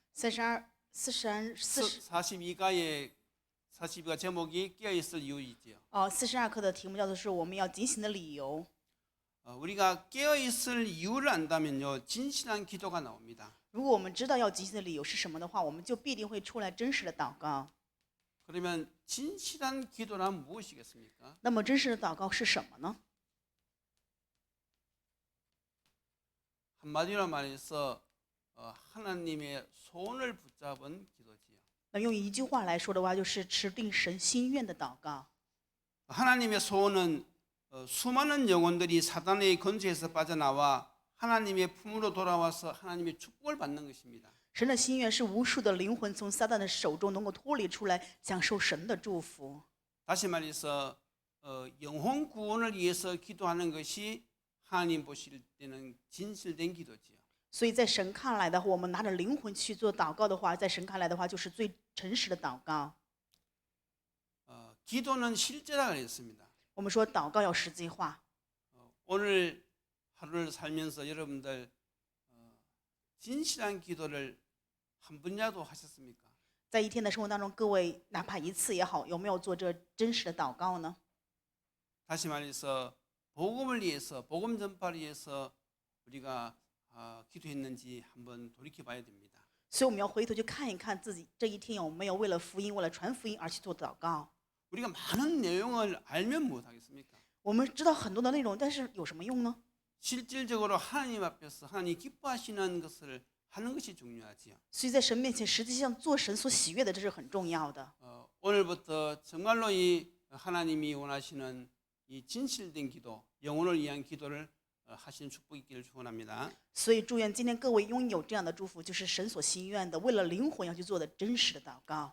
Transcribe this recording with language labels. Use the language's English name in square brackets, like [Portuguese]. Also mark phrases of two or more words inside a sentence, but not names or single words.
[Korean] 42가 제목이 깨어 있을 이유이지요. [Chinese] 42 课的题目叫做是我们要警醒的理由。 [Korean] 우리가 깨어 있을 이유를 안다면요, 진실한 기도가 나옵니다. [Chinese] 如果我们知道要警醒的理由是什么的话，我们就必定会出来真实的祷告。 [Korean] 그러면 진실한 기도란 무엇이겠습니까? [Chinese] 那么真实的祷告是什么呢？ [Korean] 한마디로 말해서 하나님의 손을 붙잡은 기도지요. [Chinese] 那用一句话来说的话，就是持定神心愿的祷告。 [Korean] 하나님의 소원은 수많은 영혼들이 사단의 건조에서 빠져나와 하나님의 품으로 돌아와서 하나님의 축복을 받는 것입니다. [Chinese] 神的心愿是无数的灵魂从撒旦的手中能够脱离出来，享受神的祝福。 [Korean] 다시 말해서 영혼 구원을 위해서 기도하는 것이 하나님 보실 때는 진실된 기도지요. [Chinese] 所以在神看来的话，我们拿着灵魂去做祷告的话，在神看来的话，就是最诚实的祷告。 [Korean] 기도는 실제라 그랬습니다. [Chinese] 我们说祷告要实际化。 [Korean] 오늘 하루를 살면서 여러분들 진실한 기도를 한 분이라도 하셨습니까? [Chinese] 在一天的生活当中，各位哪怕一次也好，有没有做这真实的祷告呢？ [Korean] 다시 말해서 복음을 위해서, 복음 전파를 위해서 우리가 기도했는지 한번 돌이켜봐야 됩니다. [Chinese] 所以我们要回头去看一看自己这一天有没有为了福音、为了传福音而去做祷告。 [Korean] 우리가 많은 내용을 알면 못하겠습니까? [Chinese] 我们知道很多的内容，但是有什么用呢？ [Korean] 실질적으로 하나님 앞에서 하나님 기뻐하시는 것을 하는 것이 중요하지요. [Chinese] 所以在神面前，实际上做神所喜悦的，这是很重要的。 [Korean] 오늘부터 정말로 이 하나님이 원하시는 이 진실된 기도, 영혼을 위한 기도를 하시는 축복이 있기를 축원합니다. [Chinese] 所以祝愿今天各位拥有这样的祝福，就是神所心愿的，为了灵魂要去做的真实的祷告。